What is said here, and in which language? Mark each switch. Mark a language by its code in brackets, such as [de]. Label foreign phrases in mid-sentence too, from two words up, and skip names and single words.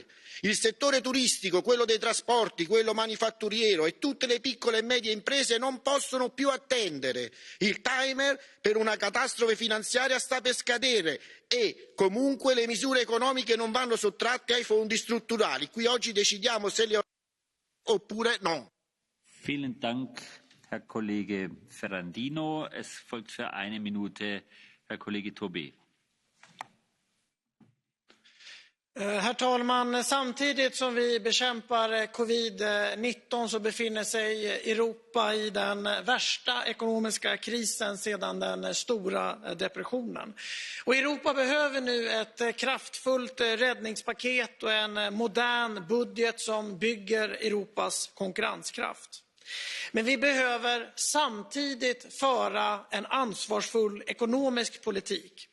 [it] Il settore turistico, quello dei trasporti, quello manifatturiero e tutte le piccole e medie imprese non possono più attendere. Il timer per una catastrofe finanziaria sta per scadere e comunque le misure economiche non vanno sottratte ai fondi strutturali. Qui oggi decidiamo se le oppure no. [de] Vielen Dank, Herr Kollege Ferrandino. Es folgt für eine Minute Herr Kollege Tobé. [sv] Herr talman! Samtidigt som vi bekämpar covid-19 så befinner sig Europa i den värsta ekonomiska krisen sedan den stora depressionen. Och Europa behöver nu ett kraftfullt räddningspaket och en modern budget som bygger Europas konkurrenskraft. Men vi behöver samtidigt föra en ansvarsfull ekonomisk politik.